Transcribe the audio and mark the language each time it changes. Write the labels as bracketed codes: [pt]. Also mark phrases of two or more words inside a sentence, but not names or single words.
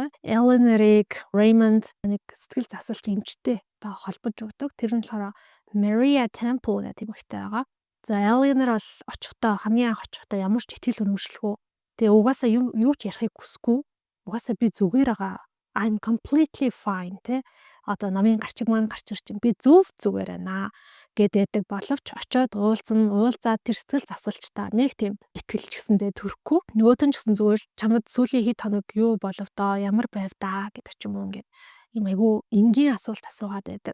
[mn] Eleanor-ыг Raymond нэг сэтгэл засалч эмчтэй одоо холбож өгдөг. Тэр нь болохоор Maria Temple гэдэг эмэгтэй байгаа. За Eleanor бол хамгийн анх очихдоо ямар ч итгэл үнэмшлэхгүй. Тэгээ угаасаа юу ч ярихыг хүсэхгүй. Угаасаа би зүгээр байгаа. [en] I'm completely fine тэ. [mn] Одоо намын гарчиг маань гарч ир чинь би зүгээр байна гэдэг боловч очоод уулзаад тэр сэтгэл засалчтай нэг тийм итгэлч гэсэндээ төрөхгүй. Нөгөөт нь ч гэсэн зүгээр чамд сүүлийн хэд хоног юу болов доо, ямар байв даа гэдэг ч юм уу ингээд юм айгүй энгийн асуулт асуугаад байдаг.